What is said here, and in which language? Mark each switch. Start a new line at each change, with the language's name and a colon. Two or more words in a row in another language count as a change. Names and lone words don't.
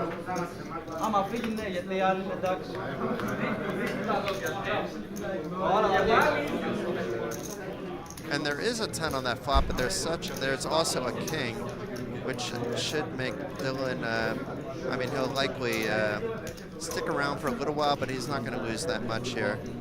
Greek: Άμα φύγει, ναι, γιατί οι άλλοι είναι εντάξει.
English: And there is a 10 on that flop, but there's also a king, which should make Dylan, I mean, he'll likely stick around for a little while, but he's not going to lose that much here.